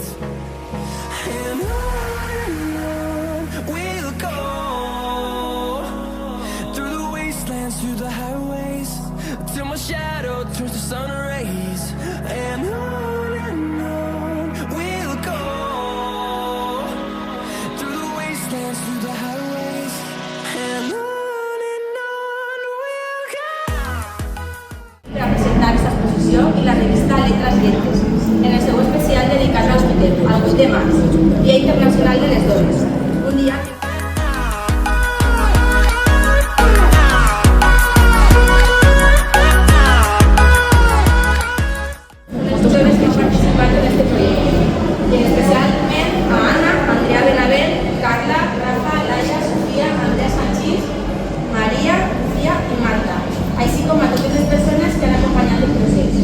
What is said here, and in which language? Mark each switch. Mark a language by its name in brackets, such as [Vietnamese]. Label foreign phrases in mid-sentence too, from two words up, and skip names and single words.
[English] And on we'll go, through the wastelands, through the highways, till my shadow turns to sun rays. And on we'll go, through the wastelands, through the highways, and on we'll go. [Catalan] Per a presentar aquesta exposició i la revista Letras Lletres, en el seu especial dedicat al 8è març, Dia Internacional de les Dones. Un dia les dones que han participat en aquest projecte, i especialment a Anna, Andrea Benavent, Carla, Rafa, Laia, Sofia, Andrea Sanchís, Maria, Lucía i Marta, així com a totes les persones que han acompanyat el procés.